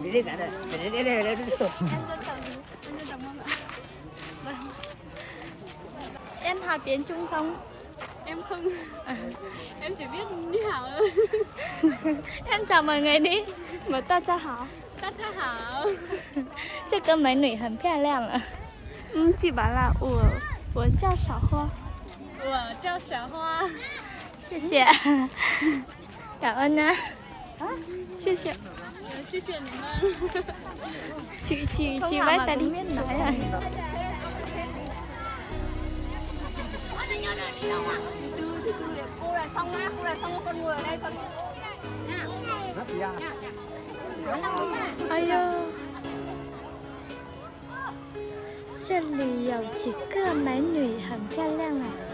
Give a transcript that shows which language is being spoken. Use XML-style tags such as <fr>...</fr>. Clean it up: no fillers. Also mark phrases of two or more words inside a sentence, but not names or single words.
<vi>Đi cả rồi. Đi đây. Em dân tộc gì? Em dân tộc Mông ạ. Vâng. Em học tiếng Trung không? Em không. Em chỉ biết đi hảo thôi. Em chào mọi người đi. Mà ta cho họ. Tất cả hảo.</vi> <zh>这个美女很漂亮了。</zh> <vi>Chị bảo là</vi> <zh>我叫小花。我叫小花。谢谢。感恩呢。谢谢。谢谢你们。</zh> <vi>chị Không học với mà ta cũng đi. biết nói rồi. Cô là xong á, cô là xong con người ở đây con nha. Ây da.</vi> <zh>这里有几个美女，很漂亮啊。</zh>